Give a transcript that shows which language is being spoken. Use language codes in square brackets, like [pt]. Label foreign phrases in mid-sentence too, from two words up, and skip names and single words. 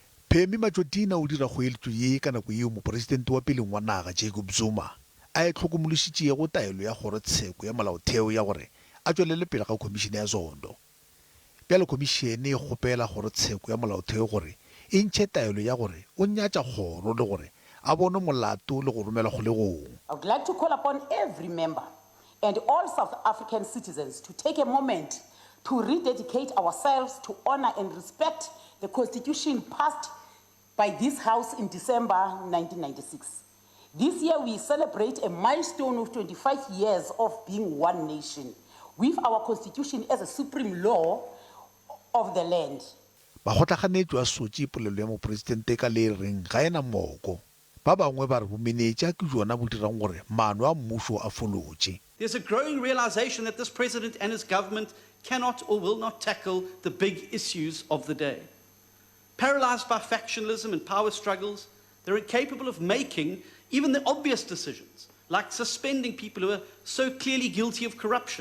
[nso] Phemi Matjotina o dira kgoeletso ye ka nako eo moporesidente wa pele wa naga Jacob Zuma a e tlhokomolositše go taelo ya kgorotsheko ya molaotheo ya gore a tswelele pele ga khomišene ya Zondo. Bjale khomišene e kgopela kgorotsheko ya molaotheo gore e ntšhe taelo ya gore o nyatša kgoro le gore a bone molato le go romela kgolegong. [en] I would like to call upon every member and all South African citizens to take a moment to rededicate ourselves to honor and respect the Constitution passed by this House in December 1996. This year we celebrate a milestone of 25 years of being one nation, with our Constitution as a supreme law of the land. [nso] Ba gotlaganetswe a sotse polelo ya moporesidente ka le reng ga ena moko. Ba bangwe ba re bomenetša ke jona bo dirang gore maano a mmušo a folotše. [en] There's a growing realization that this president and his government cannot or will not tackle the big issues of the day. Paralyzed by factionalism and power struggles, they're incapable of making even the obvious decisions, like suspending people who are so clearly guilty of corruption.